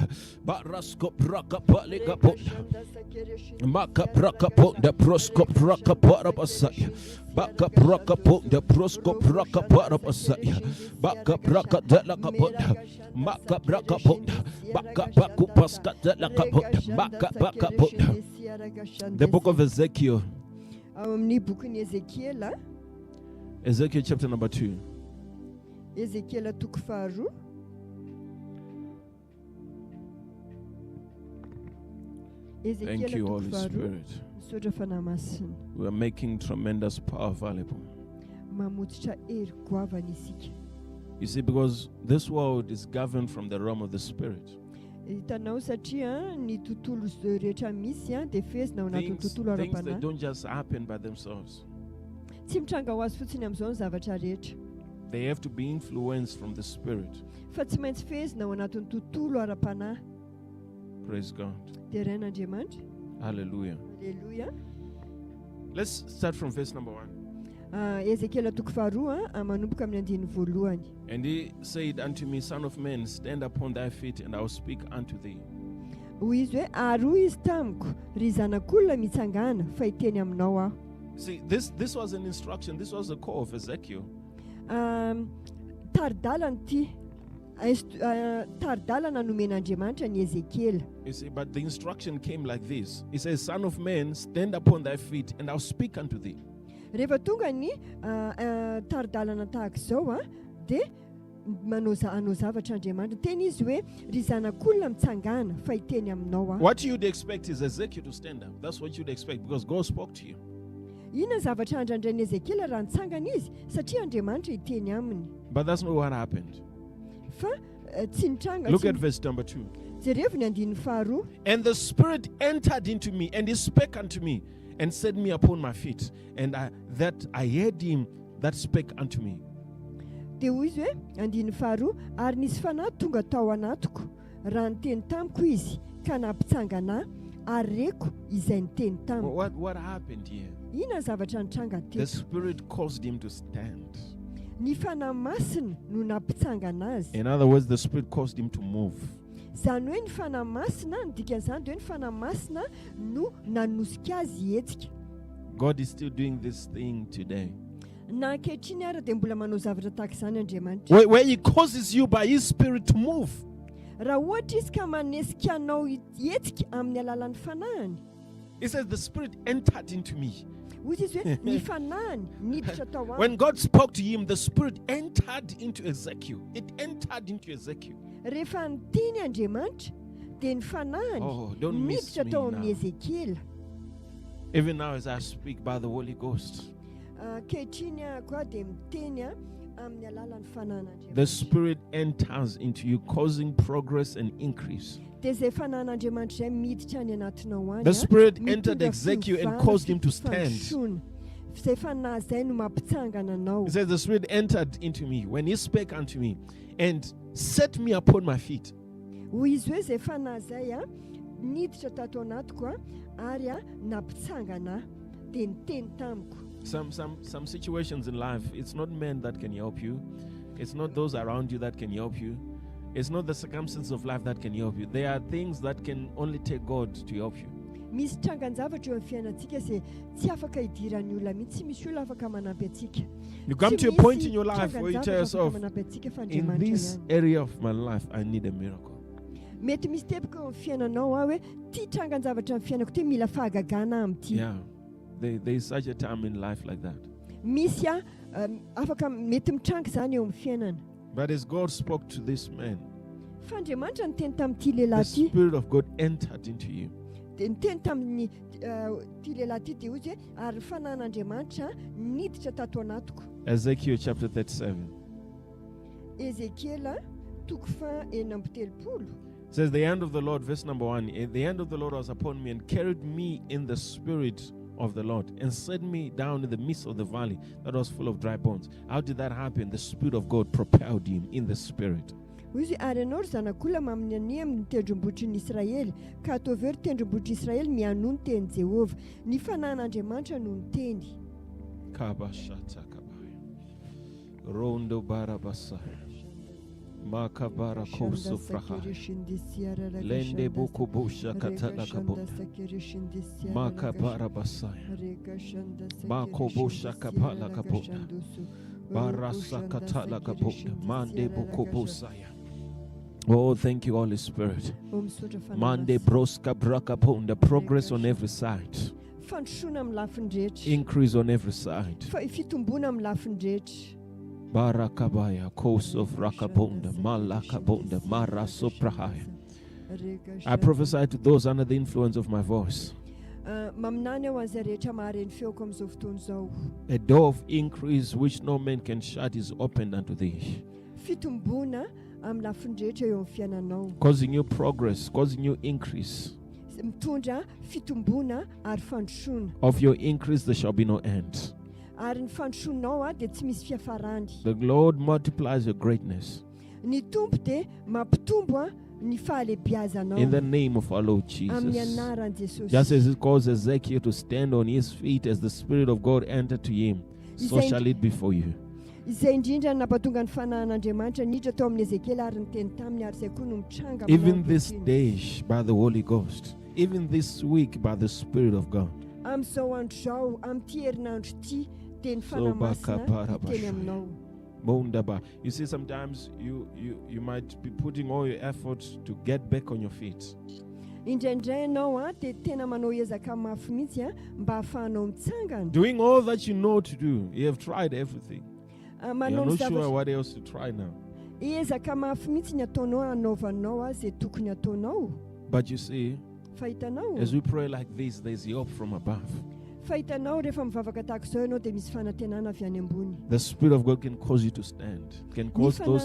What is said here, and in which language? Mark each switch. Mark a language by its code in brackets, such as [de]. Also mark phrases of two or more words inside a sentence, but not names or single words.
[en] Barasko braka pali kaponda. Maka braka ponda prosko braka para pasaya. Baka braka ponda prosko braka para pasaya. Baka braka tela kaponda. Maka braka ponda. Baka baku paska tela kaponda. Baka ponda. The book of Ezekiel. [mg] Ao amin'ny bokin'i Ezekiela, [en] Ezekiel chapter number 2. [mg] Ezekiela toko faharoa. [en] Thank you, Holy Spirit. [mg] Misaotra fanahy masina. [en] We are making tremendous power available. [mg] Mamotsitra hery goavana isika. [en] You see, because this world is governed from the realm of the Spirit. [mg] Hitanao satria ny tontolo rehetra misy dia fezina ao anatin'ny tontolo [en] Things that [mg] ara-panahy. [en] don't just happen by themselves. [mg] Tsy mitranga ho azy fotsiny amin'izao ny zavatra rehetra. [en] They have to be influenced from the Spirit. [mg] Fa tsy maintsy fezina ao anatin'ny tontolo ara-panahy. [en] Praise God. [mg] Dia ren'Andriamanitra. [en] Hallelujah. [mg] Alleluia. [en] Let's start from verse number 1. [mg] Ezekiela toko faharoa manomboka amin'ny andiny voalohany. [en] And he said unto me, Son of man, stand upon thy feet, and I will speak unto thee. [mg] Hoy izy hoe aroa izy tamiko, ry zanak'olona mitsangana fa hiteny aminao aho. [en] See, this was an instruction. This was the call of Ezekiel. [mg] Taridalana ity. Taridalana nomen'Andriamanitra ny Ezekiela. [en] You see, but the instruction came like this. He says, Son of man, stand upon thy feet, and I'll speak unto thee. [mg] Rehefa tonga ny taridalana tahaka izao dia anao zavatra Andriamanitra. Teny izy hoe ry zanak'olona mitsangana fa hiteny aminao aho. [en] What you'd expect is Ezekiel to stand up. That's what you'd expect because God spoke to you. [mg] Inona zavatra andrandrain'i Ezekiela raha nitsangana izy satria Andriamanitra hiteny aminy. [en] But that's not what happened. [mg] Fa tsy nitranga. [en] Look at verse number 2. [mg] Jereo ny andiny faharoa. [en] And the Spirit entered into me, and he spake unto me, and set me upon my feet, and I heard him that spake unto me. [mg] Dia hoy izy hoe andiny faharoa, ary nisy fanahy tonga tao anatiko, raha niteny tamiko izy ka nampitsangana ary reko izay niteny tamiko. [en] What happened here? [mg] Inona zavatra nitranga [en] The [mg] teto? [en] Spirit caused him to stand. [mg] Ny fanahy masina no nampitsangana azy. [en] In other words, the Spirit caused him to move. [mg] Zany hoe ny fanahy masina, ny dikan'izany dia hoe ny fanahy masina no nanosika azy hetsika. [en] God is still doing this thing today. [mg] Na ankehitriny ary dia mbola manao zavatra tahaka izany Andriamanitra. [en] Where he causes you by his Spirit to move. [mg] Raha ohatra izy ka manesika anao hetsika amin'ny alalan'ny fanahiny. [en] He says the Spirit entered into me. [mg] Hoy izy hoe ny fanahiny niditra tao aminy. [en] When God spoke to him, the Spirit entered into Ezekiel. It entered into Ezekiel. [mg] Rehefa niteny Andriamanitra dia ny fanahiny niditra tao amin'ny Ezekiela. [en] Even now as I speak by the Holy Ghost, [mg] Kehitriny koa dia miteny amin'ny alalan'ny fanahiny. [en] the Spirit enters into you, causing progress and increase. [mg] Dia izay fanahin'Andriamanitra izay miditra any anatinao any. [en] The Spirit entered Ezekiel and caused him to stand. [mg] Izay fanahy izay no mampitsangana anao. [en] He says the Spirit entered into me when he spake unto me and set me upon my feet. [mg] Hoy izy hoe izay fanahy izay niditra tato anatiko ary nampitsangana dia niteny tamiko. [en] Some situations in life, it's not men that can help you. It's not those around you that can help you. It's not the circumstances of life that can help you. There are things that can only take God to help you. [mg] Misy trangan-javatra eo amin'ny fiainantsika izay tsy afaka hidiran'ny olona mihitsy, tsy misy olona afaka manampy antsika. [en] You come to a point in your life where you tell yourself, in this area of my life, I need a miracle. [mg] Mety misy tepika eo amin'ny fiainanao hoe ty trangan-javatra amin'ny fiainako ty mila fahagagana amity. [en] Yeah, there is such a time in life like that. [mg] Misy afaka mety mitranga izany eo amin'ny fiainana. [en] But as God spoke to this man, [mg] Fa Andriamanitra niteny tamin'ity [en] the [mg] lehilahy ty. [en] Spirit of God entered into you. [mg] Dia niteny tamin'ny ty lehilahy ty dia hoy izy hoe ary fanahin'Andriamanitra niditra tato anatiko. [en] Ezekiel chapter 37. [mg] Ezekiela toko faha 17. [en] Says the hand of the Lord, verse number 1, the hand of the Lord was upon me and carried me in the Spirit of the Lord and set me down in the midst of the valley that was full of dry bones. How did that happen? The Spirit of God propelled him in the Spirit. [mg] Hoy izy ary ianao ry zanak'olona maminy amin'ny tendrombohitry ny Israely ka ataovy eo ry tendrombohitry Israely mianono ny teny Jehovah. Ny fanahin'Andriamanitra no niteny. Rondo barabasa. Makabara koso fraha. Lende buku busha katala kabota. Makabara basaya. Mako busha kapala kabota. Barasa katala kabota. Mande buku busaya. [en] Oh, thank you, Holy Spirit. [mg] misaotra Mande fanahy broska braka ponda. [en] Progress on every side. [mg] fandrosoana amin'ny lafiny rehetra [en] Increase on every side. [mg] fitomboana amin'ny lafiny rehetra Barakabaya, koso rakabonda, malakabonda, mara soprahaya. [en] I prophesy to those under the influence of my voice. [mg] maminany aho an'izay rehetra mahareny feoko amin'izao fotoana izao. [en] A door of increase which no man can shut is opened unto thee, [mg] Fitomboana amin'ny lafiny rehetra eo amin'ny fiainanao. [en] causing you progress, causing you increase. [mg] Mitondra fitomboana ary fandrosoana. [en] Of your increase there shall be no end. [mg] Ary ny fandrosoanao dia tsy misy fiafarany. [en] The Lord multiplies your greatness [mg] Ny tompo dia mampitombo ny fahalebiazanao. [en] in the name of our Lord [mg] Amin'ny [en] Jesus. [mg] anaran'i Jesosy. [en] Just as it caused Ezekiel to stand on his feet as the Spirit of God entered to him, so shall it be for you. [mg] Izay indrindra nampatonga ny fanahin'Andriamanitra niditra tao amin'ny Ezekiel ary niteny taminy ary izay koa no mitranga amin'ny [en] Even this [mg] ankehitriny. [en] day by the Holy Ghost, even this week by the Spirit of God. [mg] Amin'izao andro izao, amin'ity herinandro ity, dia ny [en] So [mg] fanamasina baka hiteny aminao. Mondaba. [en] You see, sometimes you might be putting all your effort to get back on your feet. [mg] Indraindray ianao dia tena manao ezaka mafy mihitsy mba hahafahanao mitsangana. [en] Doing all that you know to do. You have tried everything. You're [mg] Manao [en] not [mg] ny [en] sure [mg] zavatra [en] what else to try now. [mg] ezaka mafy mihitsy ny ataonao hanaovanao izay tokony ataonao. [en] But you see, [mg] Fa hitanao, [en] as we pray like this, there's help from above. [mg] fa hitanao rehefa mivavaka tahaka izao ianao dia misy fanantenana avy any ambony. [en] The Spirit of God can cause you to stand, can cause those